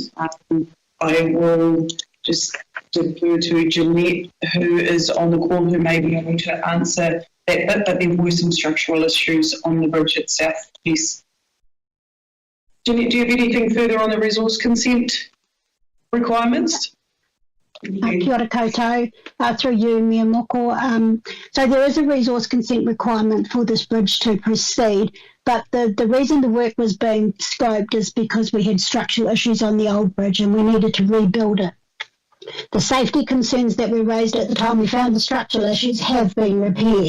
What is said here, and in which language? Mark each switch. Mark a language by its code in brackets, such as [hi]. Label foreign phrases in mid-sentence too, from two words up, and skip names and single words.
[en] I will just defer to Jeanette, who is on the call, who may be able to answer that bit, but there were some structural issues on the bridge itself. Yes. Jeanette, do you have anything further on the resource consent requirements? [mi] Kia ora koutou, [en] through you, Mea Moko. So there is a resource consent requirement for this bridge to proceed, but the reason the work was being scoped is because we had structural issues on the old bridge and we needed to rebuild it. The safety concerns that we raised at the time we found the structural issues have been repaired.